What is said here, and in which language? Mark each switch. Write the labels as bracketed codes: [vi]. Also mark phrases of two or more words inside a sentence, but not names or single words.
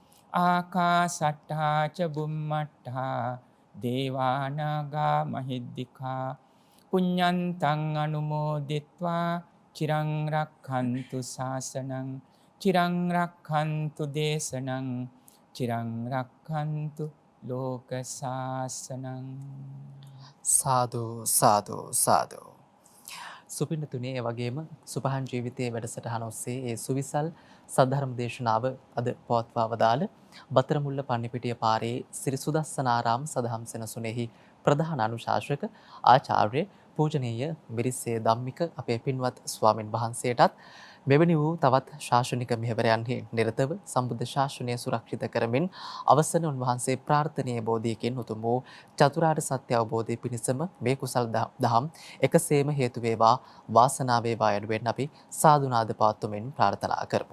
[pi] ආකාසට්ඨා ච බුම්මට්ඨා දේවානාගා මහිද්దికා පුඤ්ඤන්තං අනුමෝදිත්වා චිරං රක්ඛන්තු ශාසනං චිරං රක්ඛන්තු දේශනං චිරං රක්ඛන්තු ලෝක ශාසනං. [si] සාදු සාදු සාදු. සුපින්නතුනේ ඒ වගේම සුපහන් ජීවිතයේ වැඩසටහන ඔස්සේ ඒ සුවිසල් සද්ධර්ම දේශනාව අද පවත්වා වදාළ බතරමුල්ල පන්නිපිටිය පාරේ සිරි සුදස්සනාරාම සදහම් සෙනසුනේහි ප්‍රධාන අනුශාසක ආචාර්ය පූජනීය මිරිස්සේ ධම්මික අපේ පින්වත් ස්වාමින් වහන්සේටත් මෙවැනි වූ තවත් ශාසනික මෙහෙවරයන්හි නිරතව සම්බුද්ධ ශාසනය සුරක්ෂිත කරමින් අවසන උන්වහන්සේ ප්‍රාර්ථනීය බෝධියකින් උතුම් වූ චතුරාර්ය සත්‍ය අවබෝධය පිණිසම මේ කුසල් දහම් එකසේම හේතු වේවා වාසනාව වේවා යනුවෙන් අපි සාදුනාද පාත්තුමින් ප්‍රාර්ථනා කරමු.